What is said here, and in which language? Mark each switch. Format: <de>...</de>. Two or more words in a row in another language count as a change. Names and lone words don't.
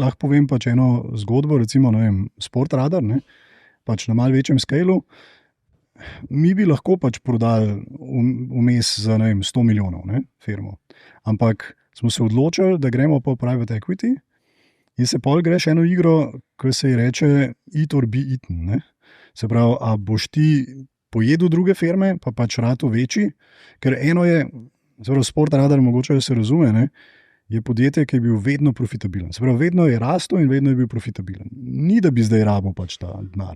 <sl>Lahko povem pač eno zgodbo, recimo Sportradar, ne? Pač na malo večjem skalu. Mi bi lahko pač prodali vmes za 100 milijonov, ne, firmo. Ampak smo se odločili, da gremo po</sl> <en>private equity</en> <sl>in se pol greš eno igro, ki se ji reče</sl> <en>eat or be eaten.</en> <sl>Ne. Se pravi, a boš ti pojedel druge firme, pa pač rado večji, ker eno je, Sportradar, mogoče se razume, ne, je podjetje, ki je bil vedno profitabilen. Se pravi, vedno je rastel in vedno je bil profitabilen. Ni, da bi zdaj rabo pač ta denar.</sl>